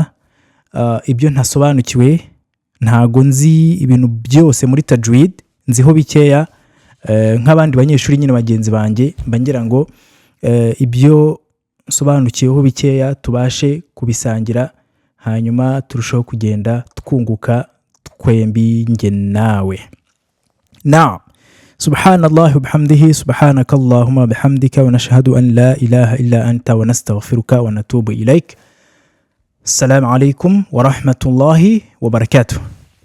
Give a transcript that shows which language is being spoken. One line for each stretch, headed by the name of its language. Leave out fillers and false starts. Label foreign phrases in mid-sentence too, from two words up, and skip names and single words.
Kinyarwanda: Ibyo ntasobanukiwe, ntago nzi ibintu byose muri tajwid, nziho bikeya nk'abandi banyeshuri nyine bagenzi banjye, mbangira ngo ibyo nsobanukiyeho bikeya tubashe kubisangira, hanyuma turushaho kugenda twunguka twembi nge nawe.
Arabic: سبحان الله وبحمده، سبحانك اللهم وبحمدك، ونشهد أن لا إله إلا أنت، ونستغفرك ونتوب إليك. السلام عليكم ورحمة الله وبركاته.